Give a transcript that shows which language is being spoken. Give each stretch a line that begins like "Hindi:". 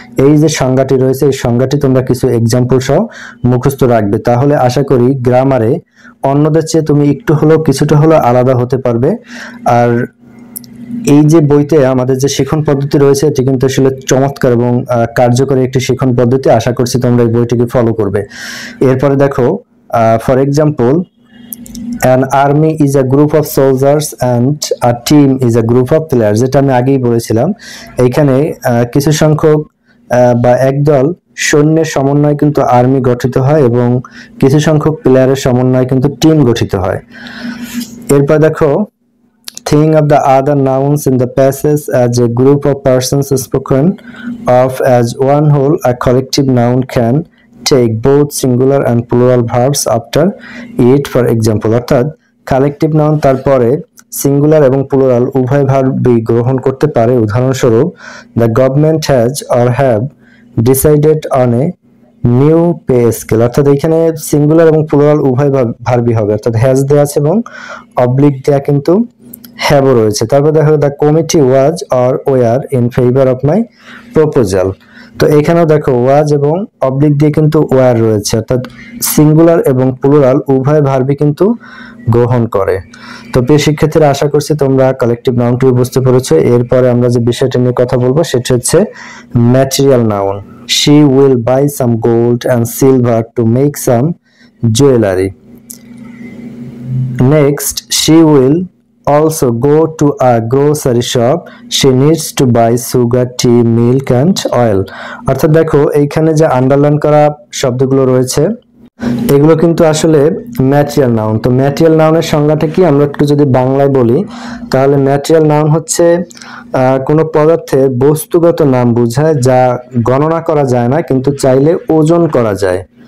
Bangla: এই যে সংজ্ঞাটি রয়েছে, এই সংজ্ঞাটি তোমরা কিছু এক্সাম্পল সহ মুখস্থ রাখবে, তাহলে আশা করি গ্রামারে অন্যদের চেয়ে তুমি একটু হলেও কিছুটা হলেও আলাদা হতে পারবে। আর এই যে বইতে আমাদের যে শিক্ষণ পদ্ধতি রয়েছে এটি কিন্তু আসলে চমৎকার এবং কার্যকরী একটি শিক্ষণ পদ্ধতি। আশা করছি তোমরা এই বইটিকে ফলো করবে। এরপরে দেখো,
English: for example, an army is a group of soldiers and a team is a group of players,
Bangla: যেটা আমি আগেই বলেছিলাম। এইখানে কিছু সংখ্যক বা একদল সৈন্যের সমন্বয়ে কিন্তু আর্মি গঠিত হয় এবং কিছু সংখ্যক প্লেয়ারের সমন্বয়ে কিন্তু টিম গঠিত হয়। এরপর দেখো,
English: think of the other nouns in the passage as a group of persons spoken of as one whole. A collective noun can take both singular and plural verbs after it. For example,
Bangla: অর্থাৎ collective noun তারপরে singular এবং plural উভয় ভার্বই গ্রহণ করতে পারে।
English: উদাহরণস্বরূপ, the government has or have decided on a new pay scale.
Bangla: অর্থাৎ এখানে সিঙ্গুলার এবং প্লুরাল উভয় ভার্বই হবে, অর্থাৎ হ্যাজ দেওয়া আছে এবং অবলিক দেওয়া কিন্তু হ্যাভও রয়েছে। তারপর দেখো,
English: The committee was or were in favour of my proposal.
Bangla: তো এখানেও দেখো ওয়াজ এবং অবলিক দিয়ে কিন্তু ওয়ার রয়েছে, অর্থাৎ সিঙ্গুলার এবং প্লুরাল উভয় ভার্বই কিন্তু গ্রহণ করে। তো প্রিয় শিক্ষার্থীরা, আশা করছি তোমরা কালেকটিভ নাউনটি বুঝতে পেরেছো। এরপরে আমরা যে বিষয়টা নিয়ে কথা বলবো সেটা হচ্ছে material noun.
English: She will buy some gold and silver to make some jewelry. Next, she will also go to a grocery shop. She needs to buy sugar, tea, milk and oil.
Bangla: অর্থাৎ দেখো এইখানে যে underline করা শব্দগুলো রয়েছে এগুলো কিন্তু আসলে ম্যাটেরিয়াল নাউন। তো ম্যাটেরিয়াল নাউনের সংজ্ঞাটা কি আমরা একটু যদি বাংলায় বলি তাহলে ম্যাটেরিয়াল নাউন হচ্ছে কোনো পদার্থের বস্তুগত নাম বোঝায় যা গণনা করা যায় না কিন্তু চাইলে ওজন করা যায়।